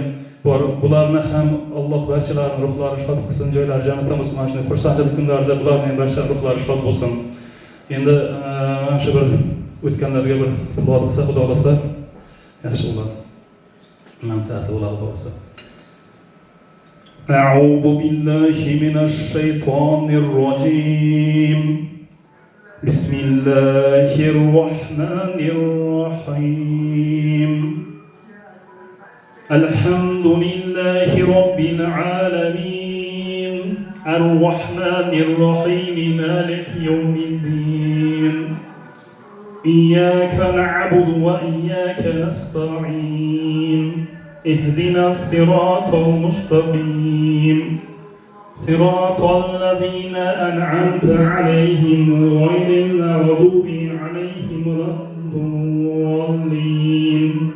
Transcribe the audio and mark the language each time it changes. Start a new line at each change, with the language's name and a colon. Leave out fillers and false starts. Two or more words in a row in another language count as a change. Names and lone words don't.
Uzbek: Bularni ham Alloh barchalarining ruhlari shod qilsin, joylari jannatdan bo'lsin. Mana shu xursandchilik kunlarida bularning barchasining ruhlari shod bo'lsin. Endi shu bir o'tganlarga bir duo qilsa, Xudo xolasa yaxshi bo'ladi. Manfaati bo'ladi Xudo xolasa.
Arabic: أعوذ بالله من الشيطان الرجيم. بسم الله الرحمن الرحيم. الحمد لله رب العالمين. الرحمن الرحيم مالك يوم الدين. إياك نعبد وإياك نستعين اهدنا الصراط المستقيم صراط الذين أنعمت عليهم غير المغضوب عليهم ولا الضالين